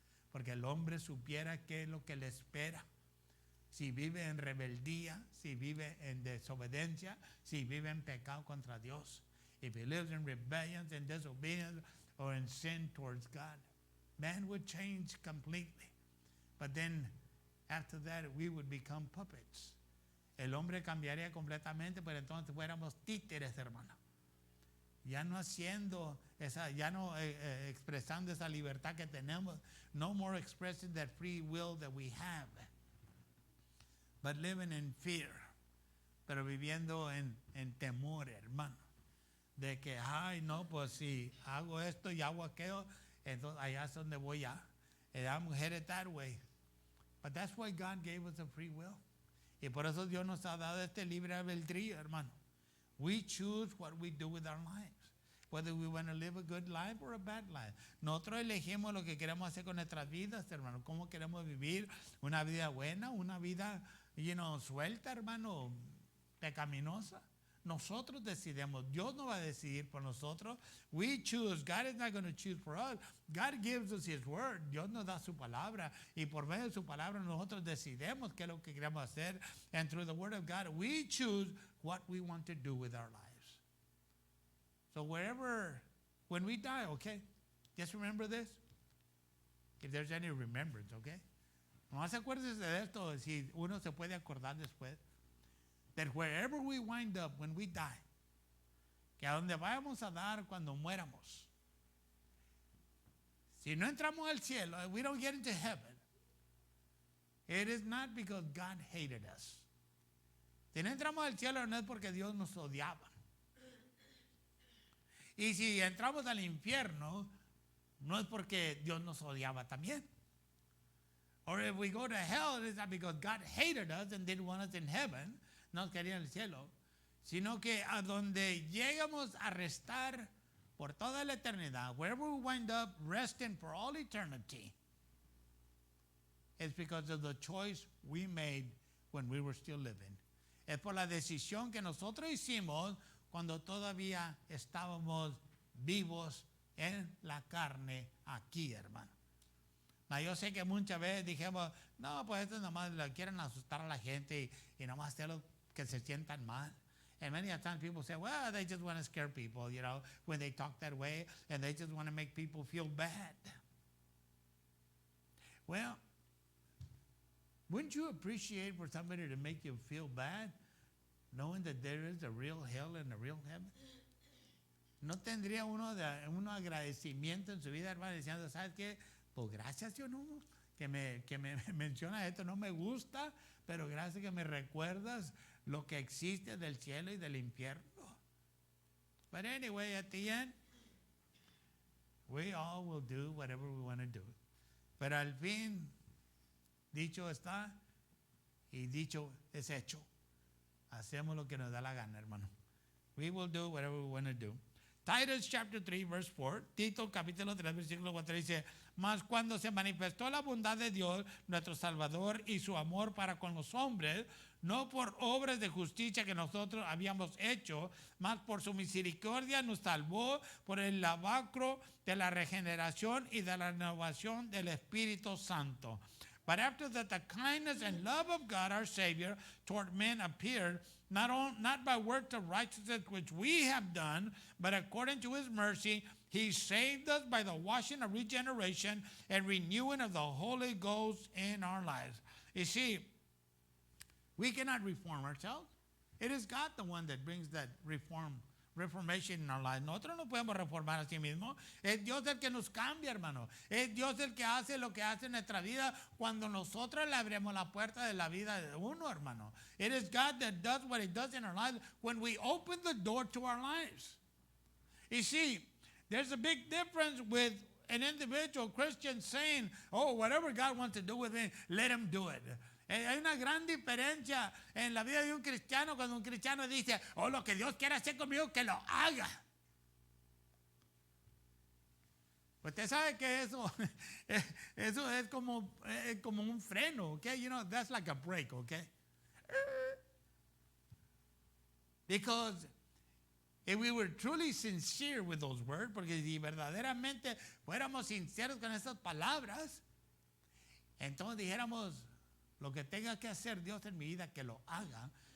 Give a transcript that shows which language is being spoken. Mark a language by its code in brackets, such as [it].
[es] Porque el hombre supiera qué es lo que le espera. Si vive en rebeldía, si vive en desobediencia, si vive en pecado contra Dios. [en] If he lives in rebellion and disobedience or in sin towards God, man would change completely. But then after that we would become puppets. [es] El hombre cambiaría completamente, pero entonces fuéramos títeres, hermano. Ya no haciendo esa, ya no expresando esa libertad que tenemos. [en] No more expressing that free will that we have. But living in fear. [es] Pero viviendo en temor, hermano. De que, ay, no, pues si hago esto y hago aquello, entonces allá es donde voy ya. [en] And I'm headed that way. But that's why God gave us a free will. [es] Y por eso Dios nos ha dado este libre albedrío, hermano. [en] We choose what we do with our lives. Whether we want to live a good life or a bad life. [es] Nosotros elegimos lo que queremos hacer con nuestras vidas, hermano. Cómo queremos vivir una vida buena, una vida, suelta, hermano, pecaminosa. Nosotros decidimos. Dios no va a decidir por nosotros. [en] We choose. God is not going to choose for us. God gives us His word. [es] Dios nos da su palabra. Y por medio de su palabra nosotros decidimos qué es lo que queremos hacer. [en] And through the word of God, we choose what we want to do with our lives. So when we die, okay, just remember this. If there's any remembrance, okay. [es] Nomás acuérdese de esto, si uno se puede acordar después. [en] That wherever we wind up when we die, [es] que a donde vayamos a dar cuando muéramos, si no entramos al cielo, [en] we don't get into heaven, it is not because God hated us. [es] Si no entramos al cielo no es porque Dios nos odiaba. Y si entramos al infierno, no es porque Dios nos odiaba también. [en] Or if we go to hell, it is not because God hated us and didn't want us in heaven. [es] No quería en el cielo, sino que a donde llegamos a restar por toda la eternidad, [en] wherever we wind up resting for all eternity, it's because of the choice we made when we were still living. [es] Es por la decisión que nosotros hicimos cuando todavía estábamos vivos en la carne aquí, hermano. Yo sé que muchas veces dijimos, no, pues esto nomás le quieren asustar a la gente y nomás hacerlo que se sientan mal. [en] And many times people say, well, they just want to scare people, you know, when they talk that way, and they just want to make people feel bad. Well, wouldn't you appreciate for somebody to make you feel bad, knowing that there is a real hell and a real heaven? [es] ¿No tendría uno un agradecimiento en su vida, hermano, diciendo, ¿sabes qué? Pues gracias, Dios, no, que me menciona esto, no me gusta, pero gracias que me recuerdas lo que existe del cielo y del infierno. [en] But anyway, at the end, we all will do whatever we want to do. [es] Pero al fin, dicho está y dicho es hecho. Hacemos lo que nos da la gana, hermano. [en] We will do whatever we want to do. Titus chapter 3 verse 4, [es] Tito capítulo 3 versículo 4 dice, mas cuando se manifestó la bondad de Dios, nuestro Salvador, y su amor para con los hombres, no por obras de justicia que nosotros habíamos hecho, mas por su misericordia nos salvó por el lavacro de la regeneración y de la renovación del Espíritu Santo. [en] But after that the kindness and love of God our Savior toward men appeared, not by works of righteousness which we have done, but according to his mercy, he saved us by the washing of regeneration and renewing of the Holy Ghost in our lives. You see, we cannot reform ourselves. It is God the one that brings that reformation in our lives. [es] Nosotros no podemos reformar a sí mismos. Es Dios el que nos cambia, hermano. Es Dios el que hace lo que hace en nuestra vida cuando nosotros le abrimos la puerta de la vida de uno, hermano. [en] It is God that does what he does in our lives when we open the door to our lives. You see, there's a big difference with an individual Christian saying, oh, whatever God wants to do with me, let him do it. [es] Hay una gran diferencia en la vida de un cristiano cuando un cristiano dice, oh, lo que Dios quiere hacer conmigo, que lo haga. Usted sabe que eso es como un freno, okay? [en] You know, that's like a brake, okay? Because if we were truly sincere with those words, [es] porque si verdaderamente fuéramos sinceros con esas palabras, entonces dijéramos, lo que tenga que hacer Dios en mi vida, que lo haga.